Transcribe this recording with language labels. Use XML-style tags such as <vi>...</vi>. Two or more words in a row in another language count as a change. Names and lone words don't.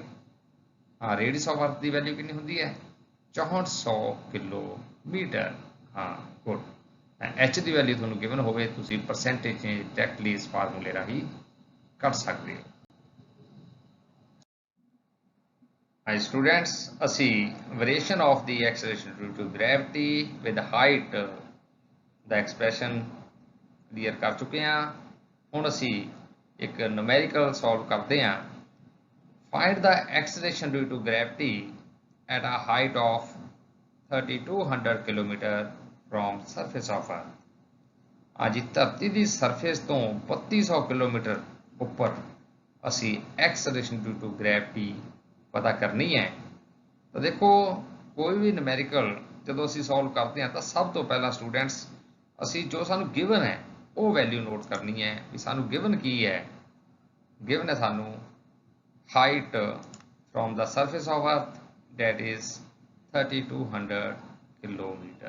<pa>ਹਾਂ,</pa> <en>radius of earth</en> <pa>ਦੀ ਵੈਲਿਊ ਕਿੰਨੀ ਹੁੰਦੀ ਹੈ 6400 ਕਿਲੋਮੀਟਰ। ਹਾਂ, ਗੁੱਡ। h ਦੀ ਵੈਲਿਊ ਤੁਹਾਨੂੰ ਗਿਵਨ ਹੋਵੇ ਤੁਸੀਂ</pa> <en>percentage change directly</en> <pa>ਇਸ ਫਾਰਮੂਲੇ ਰਾਹੀਂ ਕੱਢ ਸਕਦੇ ਹੋ।</pa> <en>Hi students,</en> <pa>ਅਸੀਂ</pa> <en>variation of the acceleration due to gravity with height</en> <pa>ਦਾ</pa> <en>expression clear</en> <pa>ਕਰ ਚੁੱਕੇ ਹਾਂ। ਹੁਣ ਅਸੀਂ ਇੱਕ</pa> <en>numerical solve</en> <pa>ਕਰਦੇ ਹਾਂ।</pa> <en>Find the acceleration due to gravity at a height of 3200 km from surface of Earth।</en> <pa>ਅੱਜ ਧਰਤੀ ਦੀ ਸਰਫੇਸ ਤੋਂ 3200 ਕਿਲੋਮੀਟਰ ਉੱਪਰ ਅਸੀਂ</pa> <en>acceleration due to gravity</en> <pa>ਪਤਾ ਕਰਨੀ ਹੈ। ਤਾਂ ਦੇਖੋ ਕੋਈ ਵੀ numerical ਜਦੋਂ ਅਸੀਂ ਸੋਲਵ ਕਰਦੇ ਹਾਂ ਤਾਂ ਸਭ ਤੋਂ ਪਹਿਲਾਂ ਸਟੂਡੈਂਟਸ ਅਸੀਂ ਜੋ ਸਾਨੂੰ ਗਿਵਨ ਹੈ ਉਹ</pa> <en>value note</en> <pa>ਕਰਨੀ ਹੈ ਵੀ ਸਾਨੂੰ ਗਿਵਨ ਕੀ ਹੈ।</pa> <en>ਗਿਵਨ</en> <pa>ਹੈ ਸਾਨੂੰ</pa> <en>height from the surface of earth that is 3200 kilometre.</en>